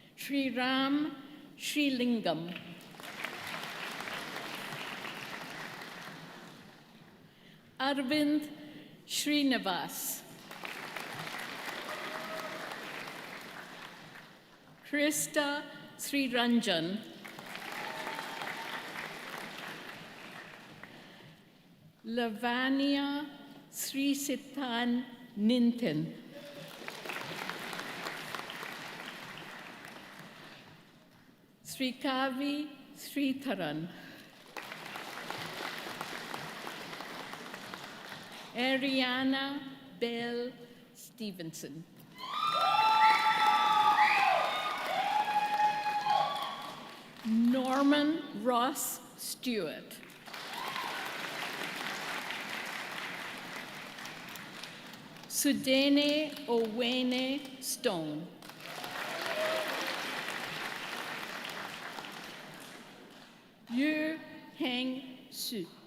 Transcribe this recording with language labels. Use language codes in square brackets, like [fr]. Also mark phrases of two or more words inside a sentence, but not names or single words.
[en] Sri Ram Sri Lingam, Arvind Srinivas, Krista Sri Ranjan, Lavanya Sri Sitan Nintin, Sri Kavi Sri Tharan, Ariana Bell Stevenson, Norman Ross Stewart, Sudene Owene Stone, Yu Heng Su,